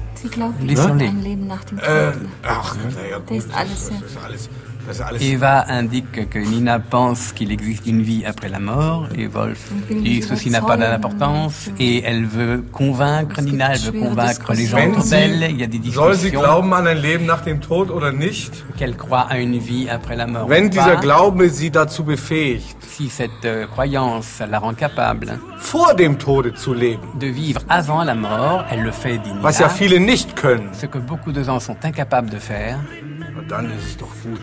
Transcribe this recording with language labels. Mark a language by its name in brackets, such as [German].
[German] Sie glaubt über ein Leben nach dem Tod. Ach, na ja, gut, das ist alles. [French] Eva indique que Nina pense qu'il existe une vie après la mort et Wolf dit ceci n'a pas d'importance et elle veut convaincre Nina, elle veut convaincre les gens autour d'elle. Il y a des discussions. [German] Soll sie glauben an ein Leben nach dem Tod oder nicht? [French] Qu'elle croit à une vie après la mort. [German] Wenn dieser Glaube sie dazu befähigt. [French] Si cette croyance la rend capable. [German] Vor dem Tode zu leben. [French] De vivre avant la mort, elle le fait d'Nina. [German] Was ja viele nicht können. [French] Ce que beaucoup de gens sont incapables de faire. [German] Dann ist es doch gut.